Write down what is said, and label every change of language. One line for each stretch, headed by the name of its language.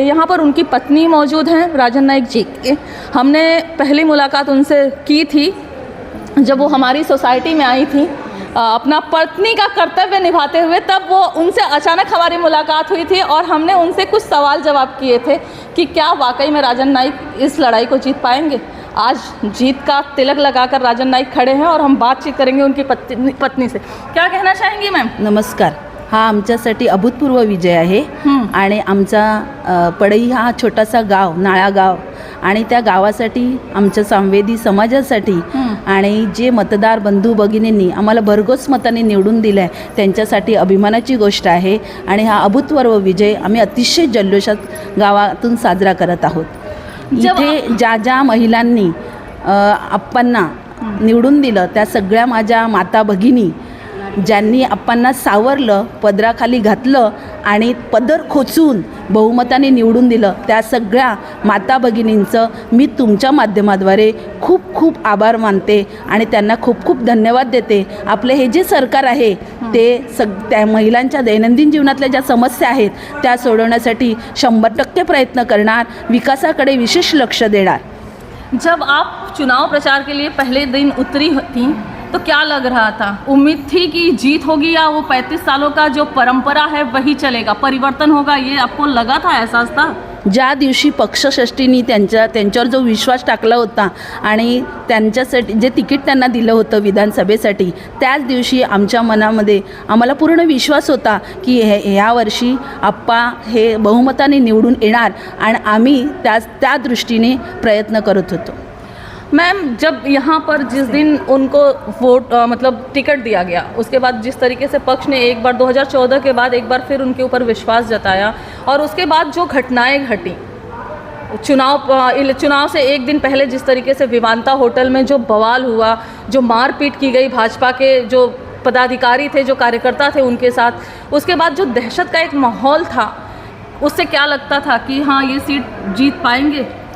Hindi: यहाँ पर उनकी पत्नी मौजूद हैं राजन नाइक जी की। हमने पहली मुलाकात उनसे की थी जब वो हमारी सोसाइटी में आई थी अपना पत्नी का कर्तव्य निभाते हुए, तब वो उनसे अचानक हमारी मुलाकात हुई थी और हमने उनसे कुछ सवाल जवाब किए थे कि क्या वाकई में राजन नाइक इस लड़ाई को जीत पाएंगे। आज जीत का तिलक लगाकर राजन नाइक खड़े हैं और हम बातचीत करेंगे उनकी पत्नी से। क्या कहना चाहेंगी मैम? नमस्कार।
Marathi: हा आमच्यासाठी अभूतपूर्व विजय आहे आणि आमचा पडई हा छोटासा गाव, नाळा गाव, आणि त्या गावासाठी आमच्या संवेदी समाजासाठी आणि जे मतदार बंधू भगिनींनी आम्हाला भरघोस मताने निवडून दिलं आहे त्यांच्यासाठी अभिमानाची गोष्ट आहे। आणि हा अभूतपूर्व विजय आम्ही अतिशय जल्लोषात गावातून साजरा करत आहोत। इथे ज्या ज्या महिलांनी आप्पांना निवडून दिलं त्या सगळ्या माझ्या माता भगिनी ज्यांनी आप्पांना सावरलं, पदराखाली घातलं आणि पदर खोचून बहुमताने निवडून दिलं, त्या सगळ्या माता भगिनींचं मी तुमच्या माध्यमाद्वारे खूप खूप आभार मानते आणि त्यांना खूप खूप धन्यवाद देते। आपले हे जे सरकार आहे ते त्या महिलांच्या दैनंदिन जीवनातल्या ज्या समस्या आहेत त्या सोडवण्यासाठी 100% प्रयत्न करणार, विकासाकडे विशेष लक्ष देणार।
Hindi: जब आप चुनाव प्रचार के लिए पहले दिन उतरी थी तो क्या लग रहा था? उम्मीद थी कि जीत होगी या वो 35 सालों का जो परंपरा है वही चलेगा, परिवर्तन होगा, ये आपको लगा था, एहसास था?
Marathi: ज्या दिवशी पक्षश्रेष्ठींनी त्यांच्यावर जो विश्वास टाकला होता आणि त्यांच्यासाठी जे तिकीट त्यांना दिलं होतं विधानसभेसाठी, त्याच दिवशी आमच्या मनामध्ये आम्हाला पूर्ण विश्वास होता की ह्या वर्षी आप्पा हे बहुमताने निवडून येणार आणि आम्ही त्या दृष्टीने प्रयत्न करत होतो।
Hindi: मैम, जब यहाँ पर जिस दिन उनको वोट मतलब टिकट दिया गया, उसके बाद जिस तरीके से पक्ष ने एक बार 2014 के बाद एक बार फिर उनके ऊपर विश्वास जताया और उसके बाद जो घटनाएं घटी, चुनाव से एक दिन पहले जिस तरीके से विवांता होटल में जो बवाल हुआ, जो मारपीट की गई भाजपा के जो पदाधिकारी थे, जो कार्यकर्ता थे उनके साथ, उसके बाद जो दहशत का एक माहौल था, उससे क्या लगता था कि हाँ ये सीट जीत पाएंगे?